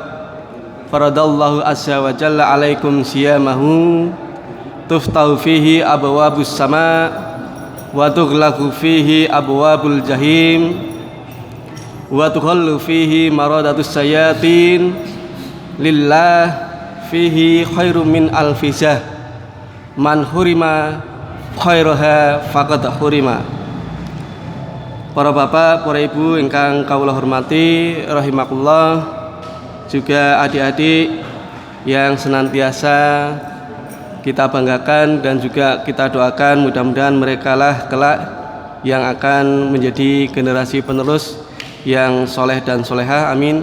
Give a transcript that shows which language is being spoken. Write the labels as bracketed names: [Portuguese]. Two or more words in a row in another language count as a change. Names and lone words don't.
[Arabic] فرض الله عز وجل عليكم صيامه تفتح فيه أبواب السماء وتغلق فيه أبواب الجحيم وتغل فيه مردة الشياطين لله فيه خير من ألف شهر من حرم خيرها فقد حرم. [Indonesian] Para bapak, para ibu [Javanese] ingkang kawula hormati [Indonesian] rahimakumullah, juga adik-adik yang senantiasa kita banggakan dan juga kita doakan, mudah-mudahan merekalah kelak yang akan menjadi generasi penerus yang soleh dan soleha, amin.